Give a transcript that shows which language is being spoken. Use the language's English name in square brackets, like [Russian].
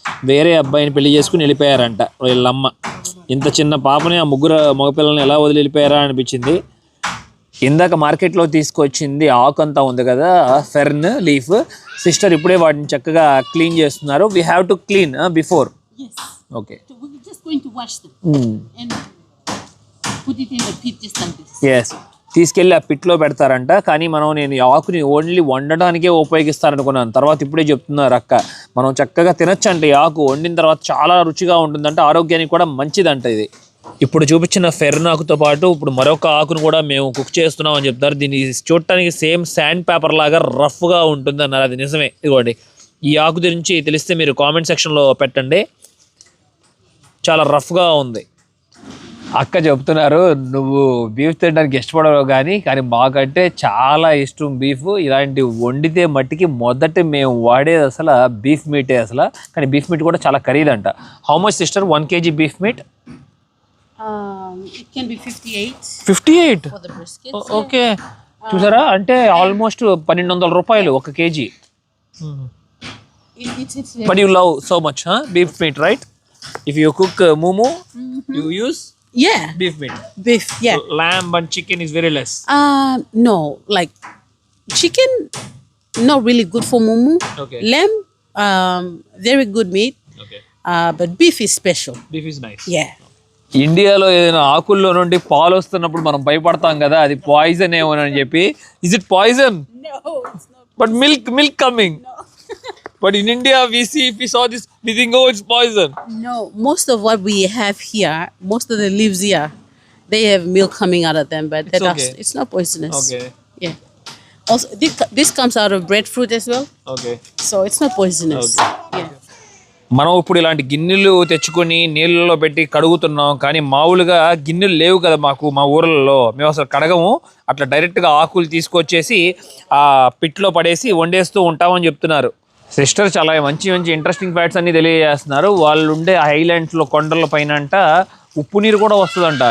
[Telugu] వేరే అబ్బాయిని పెళ్లి చేసుకుని వెళ్ళిపోయారంట వీళ్ళమ్మ. ఇంత చిన్న పాపని ఆ 3 మగపిల్లల్ని ఎలా వదిలి వెళ్ళిపోయారా అనిపించింది. ఇందాక మార్కెట్లో తీసుకొచ్చింది ఆకు అంతా ఉంది కదా, ఫెర్న్ లీఫ్. సిస్టర్ ఇప్పుడే వాటిని చక్కగా క్లీన్ చేస్తున్నారు. [English] We have to clean before. Okay, We're just going to wash them and put it in the pit just like this. [Telugu] Yes, తీసుకెళ్ళి ఆ పిట్లో పెడతారంట. కానీ నేను ఈ ఆకుని ఓన్లీ వండడానికే ఉపయోగిస్తారనుకున్నాను. తర్వాత ఇప్పుడే చెప్తున్నారు అక్క, మనం చక్కగా తినచ్చంట. ఈ ఆకు వండిన తర్వాత చాలా రుచిగా ఉంటుందంట, ఆరోగ్యానికి కూడా మంచిదంట ఇది. ఇప్పుడు చూపించిన ఫెర్న్ ఆకుతో పాటు ఇప్పుడు మరొక ఆకును కూడా మేము కుక్ చేస్తున్నాం అని చెప్తారు. దీన్ని చూడటానికి సేమ్ శాండ్ పేపర్ లాగా రఫ్గా ఉంటుంది అన్నారు, అది నిజమే. ఇదిగోండి, ఈ ఆకు గురించి తెలిస్తే మీరు కామెంట్ సెక్షన్లో పెట్టండి. చాలా రఫ్గా ఉంది. అక్క చెప్తున్నారు, నువ్వు బీఫ్ తినడానికి ఇష్టపడవు కానీ మాకంటే చాలా ఇష్టం బీఫ్. ఇలాంటి వండితే మట్టికి మొదట మేము వాడేది అసలు బీఫ్ మీటే అసలు. కానీ బీఫ్ మీట్ కూడా చాలా ఖరీదంట. [English] How much sister 1 kg beef meat? It can be 58 58. for the brisket. [Telugu] Okay, చూసారా, అంటే ఆల్మోస్ట్ 1200 రూపాయలు 1 kg. [English] It's but you love so much beef meat, right? If you cook mumu, you use yeah, beef meat. beef. Yeah. Lamb and chicken is very less. No, like chicken, not really good for mumu. Okay. Lamb, very good meat. Okay. But beef is special. Beef is nice. Yeah. [Telugu] ఇండియాలో ఏదైనా ఆకుల్లో నుండి పాలు వస్తున్నప్పుడు మనం భయపడతాం కదా, అది పాయిజన్ ఏమోనని చెప్పి. [English] Is it poison? No, it's not. But milk coming. But in India, if we saw this, we think, oh, it's poison. No, most of what we have here, most of the leaves here, they have milk coming out of them, but it's not poisonous. Okay. Yeah. Also, this comes out of breadfruit as well, Okay. so it's not poisonous. Yeah. [Telugu] మనం ఇప్పుడు ఇలాంటి గిన్నెలు తెచ్చుకొని నీళ్ళలో పెట్టి కడుగుతున్నాం, కానీ మామూలుగా గిన్నెలు లేవు కదా మా ఊర్లలో. మేము అసలు కడగము, అట్లా డైరెక్ట్గా ఆకులు తీసుకొచ్చేసి ఆ పిట్లో పడేసి వండేస్తూ ఉంటామని చెప్తున్నారు సిస్టర్. చాలా మంచి ఇంట్రెస్టింగ్ ఫ్యాక్ట్స్ అన్ని తెలియజేస్తున్నారు. వాళ్ళు ఉండే ఐలాండ్స్లో కొండల పైన అంట ఉప్పు నీరు కూడా వస్తుందంట.